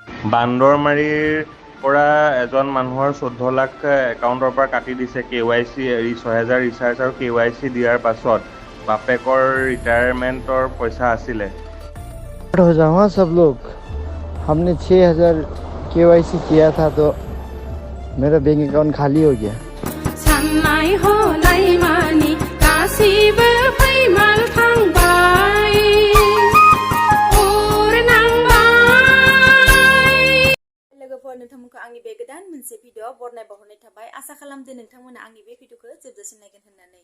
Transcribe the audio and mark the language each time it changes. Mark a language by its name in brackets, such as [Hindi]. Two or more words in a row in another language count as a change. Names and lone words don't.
[Assamese] বান্দৰমাৰীৰ পৰা এজন মানুহৰ 14 লাখ একাউণ্টৰ পৰা কাটি দিছে KYC 6000 ৰিচাৰ্জ আৰু KYC দিয়াৰ পাছত বাপেকৰ ৰিটায়াৰমেণ্টৰ পইচা আছিলে। [Hindi] हो जाओ हाँ सब लोग। हमने 6000 KYC किया था तो मेरा बैंक अकाउंट खाली हो गया। [Bodo] नोंथांमोनखौ आंनि बे गोदान मोनसे भिडिअ बरनाय बावहरनाय थाबाय। आसा खालामदो नोंथांमोना आंनि बे भिडिअखौ जोबजासिम नायगोन होननानै।